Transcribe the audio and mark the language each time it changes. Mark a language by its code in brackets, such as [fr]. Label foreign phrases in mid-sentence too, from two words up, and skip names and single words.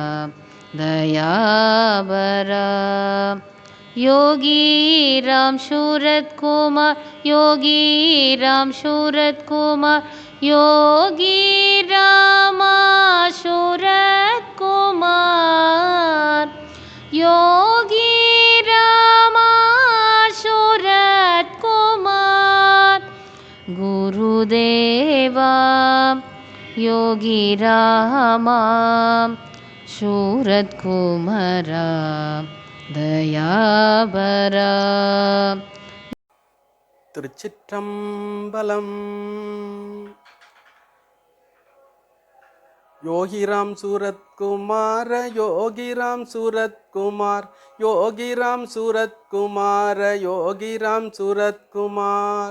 [sa] दयाबरा योगी राम शूरत कुमार योगी राम शूरत कुमार योगी रामा शूरत कुमार योगी रामा शूरत कुमार गुरुदेवा योगी रामा शूरत कुमारा दयाबरा. [ta] திருச்சிற்றம்பலம். யோகிராம் சூரத்குமார யோகிராம் சூரத்குமார் யோகிராம் சூரத்குமார யோகிராம் சூரத்குமார்.